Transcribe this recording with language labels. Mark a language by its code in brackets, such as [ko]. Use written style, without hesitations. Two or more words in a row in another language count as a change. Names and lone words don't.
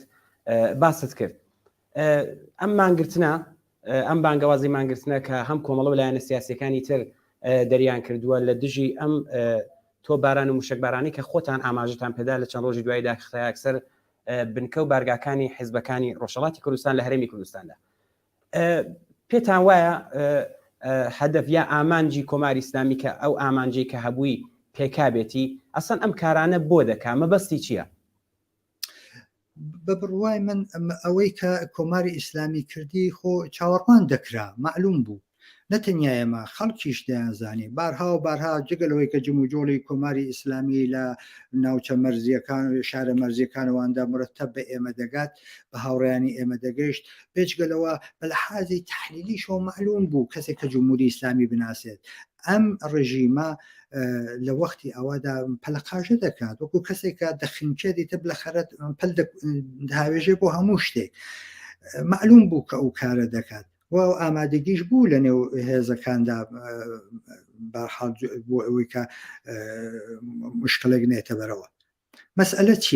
[ckb] باست کرد ئەم مانگرتنە ئەم بانگەوازی مانگرتنە کە هەم کۆمەڵە لایەنە سیاسیەکانی تر دەریان کردووە لە دژی ئەم تۆپباران و موشکبارانی کە خۆتان ئاماژتان پێدا لە چەند ڕۆژی دوایدا خەیاکسەر بنکە و بارگاکانی حیزبەکانی ڕۆژهەڵاتی کوردستان لە هەرێمی کوردستاندا پێتان وایە هەدەف یا ئامانجی کۆماری ئیسلامی کە ئەو ئامانجی کە هەبووی پێکابێتی ئەسەن ئەم کارانە بۆ دەکا مەبەستی چییە؟ بە بڕوای من ئەوەی کە کۆماری ئیسلامی کردی خۆ چاوەڕوان دەکرا معلوم بوو نەتەنیا ئێمە خەڵکیش دەیانزانی بارها و بارها جگەلەوەی کە جموجۆڵی کۆماری ئیسلامی لە ناوچە مەرزیەکان شارە مەرزیەکانەوەدا مرتب بە ئێمە دەگات بە هاوڕێیانی ئێمە دەگەشت بێجگەلەوە بە لە حازی تحلیلیشەوە معلوم بوو کەسێک کە جمهوری ئیسلامی بناسێت ئەم ڕژیمە لە وەختی ئەوەدا پەلەقاژە دەکات وەکو کەسێکە دەخینچێ دیتە بلە خەرەت پەل داوێژێ بۆ هەموو شتێک معلوم بوو کە ئەو کارە دەکات و ئامادەگیش بوو لە نێو هێزەکاندا بۆ ئەوەی کە مشکلێک نێتە بەرەوە مەسئلە چییە؟